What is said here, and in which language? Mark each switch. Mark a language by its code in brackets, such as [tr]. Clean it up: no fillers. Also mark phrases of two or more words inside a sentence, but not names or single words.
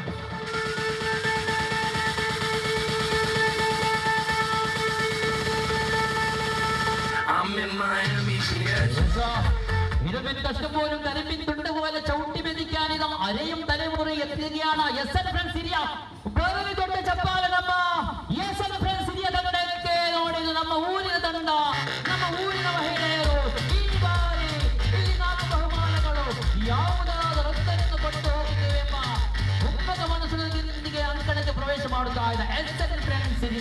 [ml] ഇരുമ്പിൻ കഷ്ടം പോലും കരിമ്പിൻ തുണ്ട് പോലെ ചവിട്ടി മെതിക്കാൻ ഇതാ അരയും തലമുറി എത്തുകയാണ് SN ഫ്രണ്ട്സ് സിരിയ. [kn] ಬೆರಳಿ ದೊಡ್ಡ ಚಪ್ಪಾಳೆ ನಮ್ಮ SN ಫ್ರೆಂಡ್ಸ್ ಸಿರಿಯ ತಂಡಕ್ಕೆ. ನೋಡಿದ ನಮ್ಮ ಊರಿನ ತಂಡ, ನಮ್ಮ ಊರಿನ ಮಹಿಳೆಯರು ಈ ಬಾರಿ ಇಲ್ಲಿ 4 ಬಹುಮಾನಗಳು ಯಾವುದಾದ ರಕ್ತವನ್ನು ಕೊಟ್ಟು ಹೋಗುತ್ತೇವೆ ಎಂಬ ಉನ್ನತ ಮನಸ್ಸಿನೊಂದಿಗೆ ಅಂಕಣಕ್ಕೆ ಪ್ರವೇಶ ಮಾಡುತ್ತಾ ಇದ್ದ SN ಫ್ರೆಂಡ್ಸ್ ಸಿರಿಯ.